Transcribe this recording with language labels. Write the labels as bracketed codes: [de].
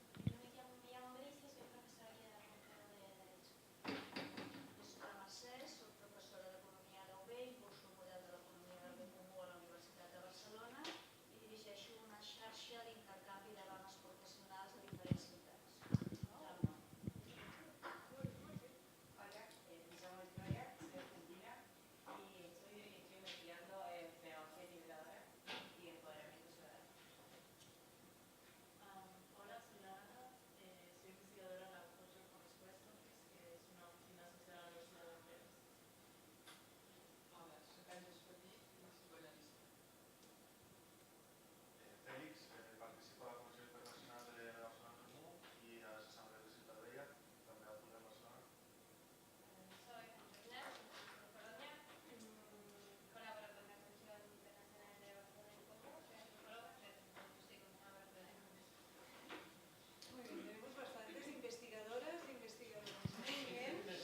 [es] Me llamo Grecia, soy profesora aquí de la Facultad de Derecho. Yo soy la Mercè, soy profesora [ca] d'Economia a la UB, impulso el model de l'economia del bé comú a la Universitat de Barcelona i dirigeixo una xarxa d'intercanvi de dones professionals de diferents ciutats. [es] Hola, me llamo Victoria, soy argentina y estoy investigando pedagogía integradora y empoderamiento ciudadano. Hola, soy Lara, soy investigadora en la Culture for Expression, que es una oficina social de la Universidad de Amberes. Hola, soy Carlos Petit y psicoanalista. [ca] Félix, participo a la Comissió Internacional de Barcelona en Comú i a les assemblees de Ciutat Vella, també al Poder Barcelona. [es] Soy Angelina, soy de Colonia, colaboro con la Comisión Internacional de Barcelona en Comú, soy antropóloga, estoy con una Barcelona en Comú. Muy bien, tenemos bastantes investigadoras e investigadores. Muy bien.